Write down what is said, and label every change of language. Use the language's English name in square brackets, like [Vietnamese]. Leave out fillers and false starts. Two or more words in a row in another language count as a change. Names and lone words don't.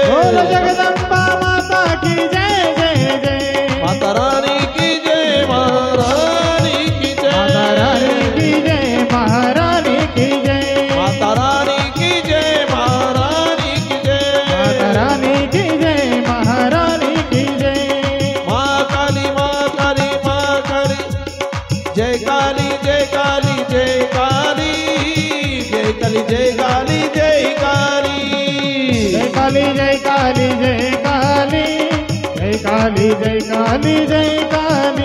[Hindi] बोलो जगदम्बा माता की जय जय जय। माता रानी की जय महारानी की माता रानी जय। की जय। महारानी की जय। माता रानी की जय महारानी की माता जय। रानी की जय। महारानी की जय। माँ काली माँ काली माँ काली जय काली जय काली जय काली जय काली जय काली जय काली। जय काली जय काली जय काली। जय काली जय काली जय काली।